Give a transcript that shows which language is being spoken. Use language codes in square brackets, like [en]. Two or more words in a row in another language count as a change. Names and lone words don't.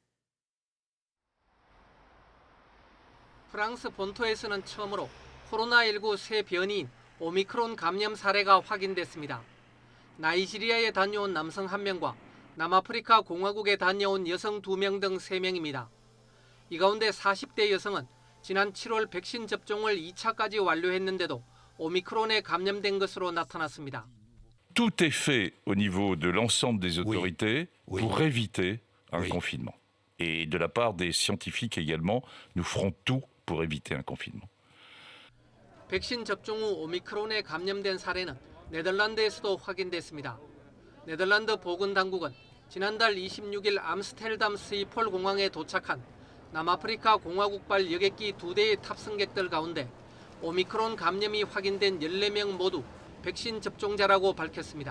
[ko] 프랑스 본토에서는 처음으로 코로나19 새 변이인 오미크론 감염 사례가 확인됐습니다. 나이지리아에 다녀온 남성 1명과 남아프리카 공화국에 다녀온 여성 2명 등 3명입니다. 이 가운데 40대 여성은 지난 7월 백신 접종을 2차까지 완료했는데도 오미크론에 감염된 것으로 나타났습니다. [fr] Tout est fait au niveau de l'ensemble des autorités Oui. pour éviter un Oui. confinement. Et de la part des scientifiques également, nous ferons tout pour éviter un confinement. [ko] 백신 접종 후 오미크론에 감염된 사례는 네덜란드에서도 확인됐습니다. 네덜란드 보건당국은 지난달 26일 암스테르담 스히폴 공항에 도착한 남아프리카 공화국발 여객기 2대의 탑승객들 가운데 오미크론 감염이 확인된 14명 모두 백신 접종자라고 밝혔습니다.